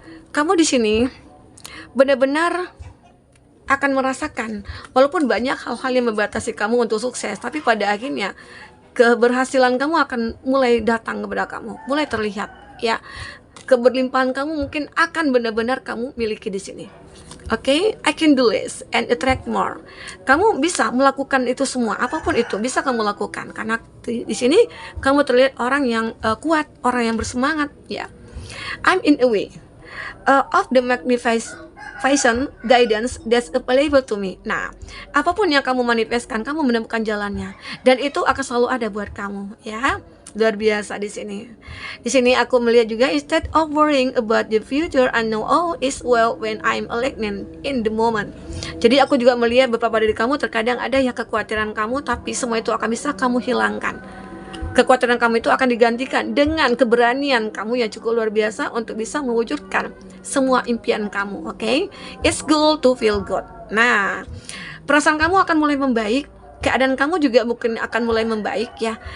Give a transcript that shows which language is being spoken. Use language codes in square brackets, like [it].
[id] Kamu di sini benar-benar akan merasakan walaupun banyak hal-hal yang membatasi kamu untuk sukses, tapi pada akhirnya keberhasilan kamu akan mulai datang kepada kamu, mulai terlihat, ya. Keberlimpahan kamu mungkin akan benar-benar kamu miliki di sini. [en] Oke, I can do this and attract more. [id] Kamu bisa melakukan itu semua, apapun itu bisa kamu lakukan karena di sini kamu terlihat orang yang kuat, orang yang bersemangat, ya. [en] I'm in a way of the magnification guidance that's available to me. [id] Nah, apapun yang kamu manifestkan, kamu menemukan jalannya, dan itu akan selalu ada buat kamu, ya. Luar biasa di sini. [en] Di sini aku melihat juga, instead of worrying about the future, I know all is well when I'm aligning in the moment. [id] Jadi aku juga melihat beberapa dari kamu terkadang ada ya kekhawatiran kamu, tapi semua itu akan bisa kamu hilangkan. Kekhawatiran kamu itu akan digantikan dengan keberanian kamu yang cukup luar biasa untuk bisa mewujudkan semua impian kamu. Oke? It's good to feel good. Nah, perasaan kamu akan mulai membaik, keadaan kamu juga mungkin akan mulai membaik, ya.